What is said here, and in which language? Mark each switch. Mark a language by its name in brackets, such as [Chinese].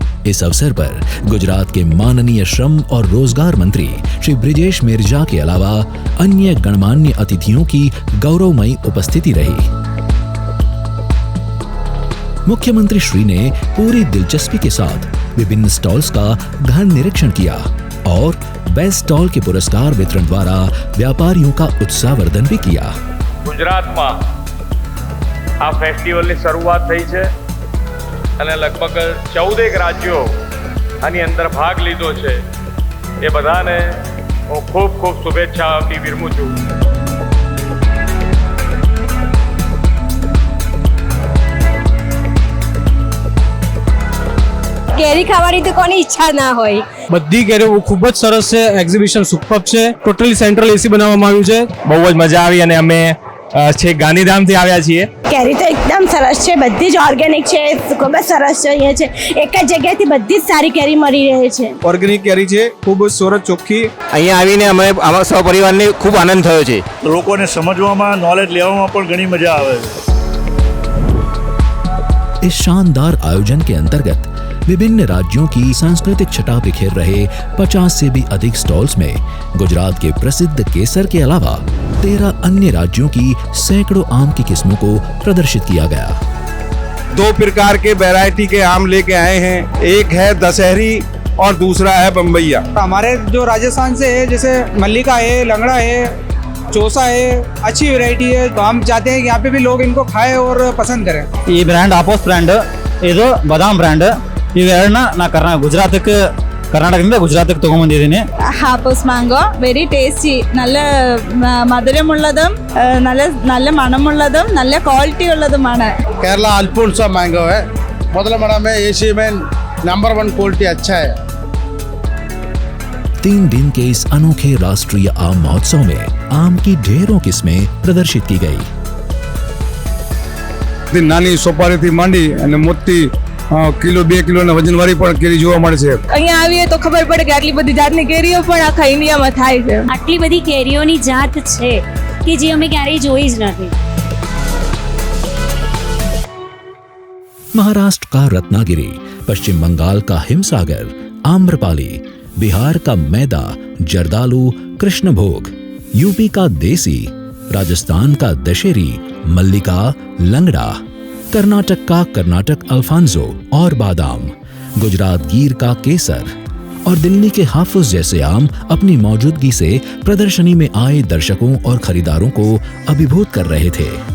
[Hindi] इस अवसर पर गुजरात के माननीय श्रम और रोजगार मंत्री श्री ब्रिजेश मेरजा के अलावा अन्य गणमान्य अतिथियों की गौरवमयी उपस्थिति रही। मुख्यमंत्री श्री ने पूरी दिलचस्पी के साथ विभिन्न स्टॉल्स का गहन निरीक्षण किया और बेस्ट स्टॉल के पुरस्कार वितरण द्वारा व्यापारियों का उत्साहवर्धन भी किया। [Gujarati] ગુજરાતમાં આ ફેસ્ટિવલની શરૂઆત થઈ છે અને લગભગ 14 રાજ્યો આની અંદર ભાગ લીધો છે। એ બધાને હું ખૂબ ખૂબ શુભેચ્છા આપી વિરમું છું। કેરી ખાવાની તો કોની ઈચ્છા ના હોય। બધી કેરીઓ ખૂબ જ સરસ છે, એક્ઝિબિશન સુપર છે, ટોટલી સેન્ટ્રલ એસી બનાવવામાં આવ્યું છે। બહુ જ મજા આવી અને અમે છે ગાંધીધામથી આવ્યા છીએ। કેરી તો એકદમ સરસ છે, બધી જ ઓર્ગેનિક છે, ખૂબ જ સરસ છે। અહીંયા છે એક જ જગ્યાએથી બધી જ સારી કેરી મળી રહે છે। ઓર્ગેનિક કેરી છે, ખૂબ જ સરસ ચોખ્ખી। અહીંયા આવીને અમે અમારા સહપરિવારને ખૂબ આનંદ થયો છે। લોકોને સમજવામાં, નોલેજ લેવામાં પણ ઘણી મજા આવે છે। [Hindi] इस शानदार आयोजन के अंतर्गत विभिन्न राज्यों की सांस्कृतिक छटा बिखेर रहे 50 से भी अधिक स्टॉल्स में गुजरात के प्रसिद्ध केसर के अलावा 13 अन्य राज्यों की सैकड़ों आम की किस्मों को प्रदर्शित किया गया। 2 प्रकार के वैरायटी के आम लेके आए हैं, एक है दशहरी और दूसरा है बम्बैया। हमारे जो राजस्थान से है, जैसे मल्लिका है, लंगड़ा है, चौसा है, अच्छी वैरायटी है। तो हम चाहते हैं कि यहाँ पे भी लोग इनको खाएं और पसंद करें। [Kannada] ಈ ಬ್ರ್ಯಾಂಡ್ ಆಪೋಸ್ ಬ್ರ್ಯಾಂಡ್, ಇದು ಬಾದಾಮ್ ಬ್ರ್ಯಾಂಡ್। ಇವೆರಡನ್ನ ನಾ ಕರ್ನಾಟಕದಿಂದ ಗುಜರಾತಿಗೆ ತಗೊಂಡ್ಬಂದಿದ್ದೀನಿ। [English] Hapus mango very tasty, [Malayalam] നല്ല മധുരമുള്ളതും നല്ല മണമുള്ളതും നല്ല ക്വാളിറ്റി ഉള്ളതുമാണ്। [Hindi] केरला अल्फोंसा मैंगो है, मतलब मैडम है एशिया में नंबर 1 क्वालिटी अच्छा है। 3 दिन के इस अनोखे राष्ट्रीय आम महोत्सव में आम की ढेरों किस्में प्रदर्शित की गई। [Gujarati] નાની સોપારીથી માંડી અને મોટી કિલો 2 કિલોના વજનવાળી પણ કેરી જોવા મળે છે। અહીંયા આવીએ તો ખબર પડે કે આટલી બધી જાતની કેરીઓ પણ આખા ઇન્ડિયામાં થાય છે। આટલી બધી કેરીઓની જાત છે કે જે અમે ક્યારેય જોઈ જ નથી। [Hindi] महाराष्ट्र का रत्नागिरी, पश्चिम बंगाल का हिमसागर, आम्रपाली, बिहार का मैदा, जर्दालू, कृष्णभोग, यूपी का देसी, राजस्थान का दशहरी, मल्लिका, लंगड़ा, कर्नाटक का कर्नाटक अल्फांजो और बादाम, गुजरात गिर का केसर और दिल्ली के हाफुज जैसे आम अपनी मौजूदगी से प्रदर्शनी में आए दर्शकों और खरीदारों को अभिभूत कर रहे थे।